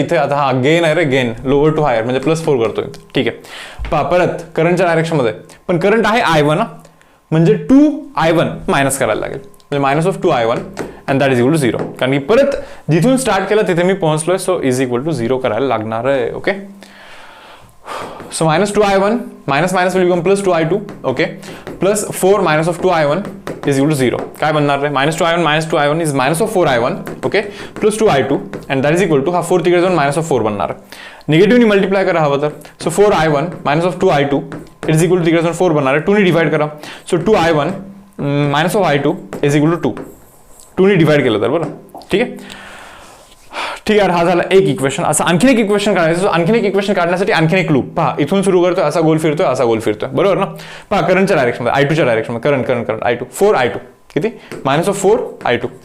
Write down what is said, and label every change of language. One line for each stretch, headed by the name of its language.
Marathi: आता हा गेन आहे रे, गेन लोअर टू हायर म्हणजे +4 करतोय, ठीक आहे. पहा परत करंटच्या डायरेक्शन मध्ये, पण करंट आहे I1 म्हणजे 2I1 मायनस करायला लागेल, म्हणजे minus of 2I1 and that is equal to 0. कारण की परत जिथून स्टार्ट केलं तिथे मी पोहोचलोय, सो इज इक्वल टू 0 करायला लागणार आहे.
English: Okay, so -2I1 minus will become +2I2, okay, +4 minus of 2I1 is equal to 0.
Marathi: काय बनणार रे, -2I1
English: is minus of 4I1, okay, +2I2 and that is equal to
Marathi: हा 4 तिकडे जाऊन -4 बनणार. निगेटिव्हनी मल्टिप्लाय करा हवं तर, so 4I1
English: minus of 2I2 it is equal to
Marathi: तिकडे जाऊन 4 बनणार आहे. 2 ने डिवाइड करा, so 2I1
English: minus of I2 is equal to 2.
Marathi: 2 ने डिवाइड केलं तर, बरं ठीक आहे. ठीक आहे, हा झाला एक इक्वेशन. असं आणखीन एक इक्वेशन काढायचं. आणखीन एक इक्वेशन काढण्यासाठी आणखीन एक लूप पहा, इथून सुरू करतोय, असा गोल फिरतोय, बरोबर ना. पहा करंटच्या डायरेक्शन मध्ये, I2च्या डायरेक्शन मध्ये, करंट I2 4I2 किती -4I2.